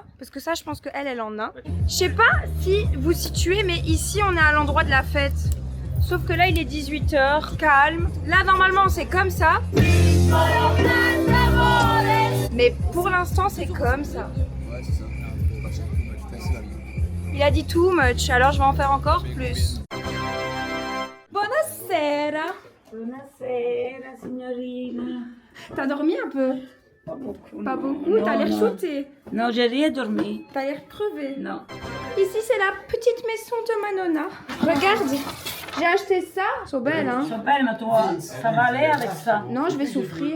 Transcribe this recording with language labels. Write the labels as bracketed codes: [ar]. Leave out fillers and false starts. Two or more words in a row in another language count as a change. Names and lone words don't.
[fr] Parce que ça, je pense qu'elle, elle en a. Je sais pas si vous situez, mais ici, on est à l'endroit de la fête. Sauf que là, il est 18h, calme. Là, normalement, c'est comme ça. Mais pour l'instant, c'est comme ça. Il a dit [en] too much, [fr] alors je vais en faire encore plus. [it] Buonasera. Buonasera, signorina. [fr] T'as dormi un peu? Pas beaucoup. Pas beaucoup, non, t'as l'air non. shooté. Non, j'ai rien dormi. T'as l'air crevé. Non. Ici, c'est la petite maison de Manona. Regarde, J'ai acheté ça. Elles sont belles, hein. Ils sont belles, mais toi, ça va aller avec ça. Non, je vais souffrir.